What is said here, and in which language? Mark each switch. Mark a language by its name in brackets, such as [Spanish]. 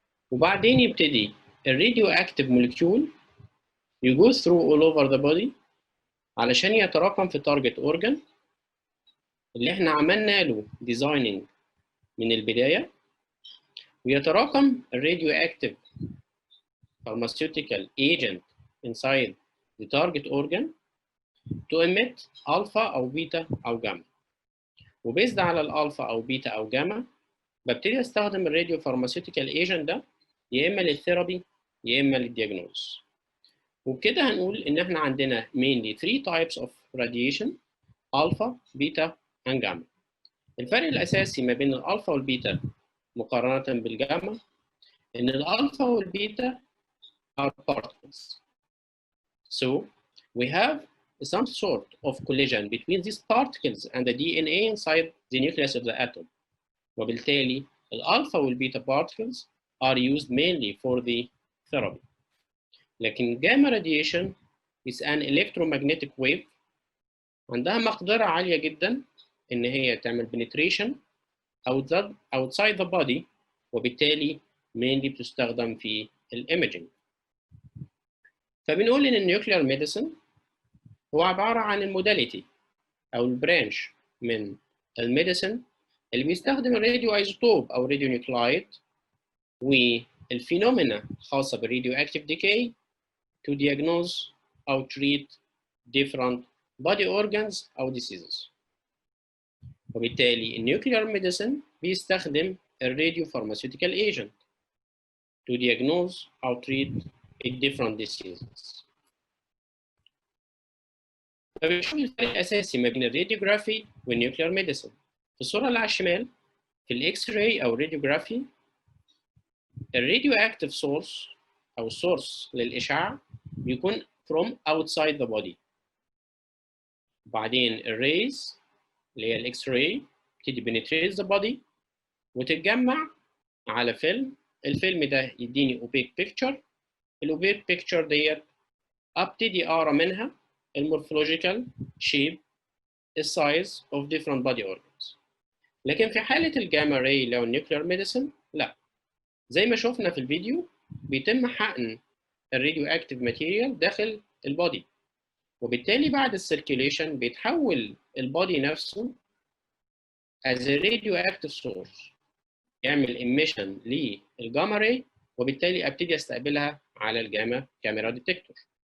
[Arabic] وبعدين يبتدي الراديواكتيف مولكيول يجو [English] through all over the body [Arabic] علشان يتراكم في target organ اللي احنا عملنا له designing من البداية، ويتراكم الراديواكتيف [English] pharmaceutical agent inside the target organ to emit alpha [Arabic] أو بيتا أو جاما. وبيزد على الألفا أو بيتا أو جاما ببتدي أستخدم الراديو pharmaceutical agent ده يا إما للثيرابي يا إما للدياجنوز. وبكده هنقول إن إحنا عندنا [English] mainly 3 types of radiation: alpha, beta and gamma. [Arabic] الفرق الأساسي ما بين الألفا والبيتا مقارنة بالجاما إن الألفا والبيتا [English] are particles. So we have some sort of collision between these particles and the DNA inside the nucleus of the atom. [Arabic] وبالتالي الألفا والبيتا [English] particles are used mainly for the therapy. [Arabic] لكن [English] gamma radiation is an electromagnetic wave [Arabic] عندها مقدرة عالية جدا إن هي تعمل [English] penetration outside the body، [Arabic] وبالتالي mainly بتستخدم في الإيميجينج. فبنقول إن النيوكلير ميديسن هو عبارة عن الموداليتي أو البرانش من الميديسن اللي بيستخدم الراديو ايزوتوب أو راديو نيوكلايد والفينومينا خاصة بالراديو اكتيف ديكاي [English] to diagnose [Arabic] أو treat different body organs أو diseases. وبالتالي النيوكلير ميديسن بيستخدم الراديو pharmaceutical agent [English] to diagnose [Arabic] أو treat different diseases. فبنشوف الفرق الأساسي ما بين الراديوجرافي والنيوكلير ميديسن. في الصورة اللي على الشمال في الإكس راي أو الراديوجرافي الراديو اكتيف سورس أو السورس للإشعاع بيكون [English] from outside the body. [Arabic] وبعدين الريز اللي هي الإكس راي بتدي [English] penetrate the body [Arabic] وتتجمع على فيلم. الفيلم ده يديني [English] opaque picture. [Arabic] الأوبيك بيكتشر ديت ابتدي اقرا منها المورفولوجيكال شيب السايز [English] of different body organs. [Arabic] لكن في حالة الجاما راي اللي هو النيوكلير ميديسن لا، زي ما شفنا في الفيديو بيتم حقن الراديو اكتيف ماتيريال داخل البودي، وبالتالي بعد السيركيليشن بيتحول البودي نفسه [English] as a radioactive source، [Arabic] يعمل emission للجاما راي، وبالتالي ابتدي استقبلها على الجاما كاميرا ديتكتور.